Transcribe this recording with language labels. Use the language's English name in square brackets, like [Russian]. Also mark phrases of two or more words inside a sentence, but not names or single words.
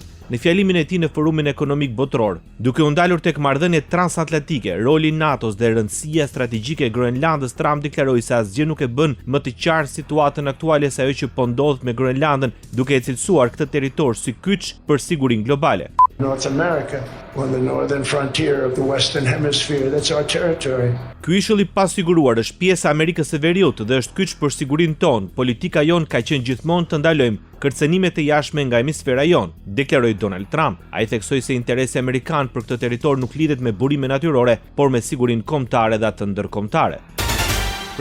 [Albanian] Në fjalimin e tij në Forumin Ekonomik Botror, duke u ndalur tek marrëdhëniet transatlantike, roli i NATO-s dhe rëndësia strategjike e Groenlandës, Trump deklaroi se asgjë nuk e bën më të qartë situatën aktuale se ajo që po ndodh me Groenlandën, duke e cilësuar këtë territor si kyç për sigurinë globale. [English] North America, on the northern frontier of the Western Hemisphere, that's our territory. [Albanian] Ky ishull i pasiguruar është pjesë e Amerikës së Veriut dhe është kyç për sigurinë tonë. Politika jon ka qenë gjithmonë të ndalojmë kërcënimet e jashtme nga hemisfera jon, deklaroi Donald Trump. Ai theksoi se interesi amerikan për këtë territor nuk lidhet me burime natyrore, por me sigurinë kombëtare dhe atë ndërkombëtare.